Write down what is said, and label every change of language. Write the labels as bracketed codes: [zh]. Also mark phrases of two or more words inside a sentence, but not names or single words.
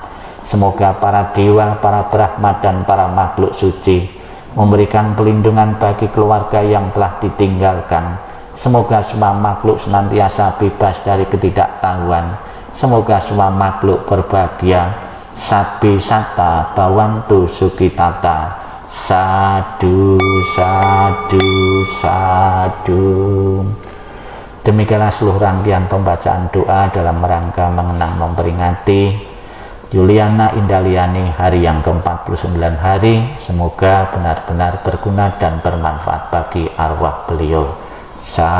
[id] Semoga para dewa, para Brahma dan para makhluk suci memberikan pelindungan bagi keluarga yang telah ditinggalkan. Semoga semua makhluk senantiasa bebas dari ketidaktahuan. Semoga semua makhluk berbahagia. [pi] Sabi sata bawantu sukitata. Sadu, sadu, sadu. [id] Demikianlah seluruh rangkaian pembacaan doa dalam rangka mengenang memperingati Yuliana Indaliani hari yang ke-49 hari. Semoga benar-benar berguna dan bermanfaat bagi arwah beliau.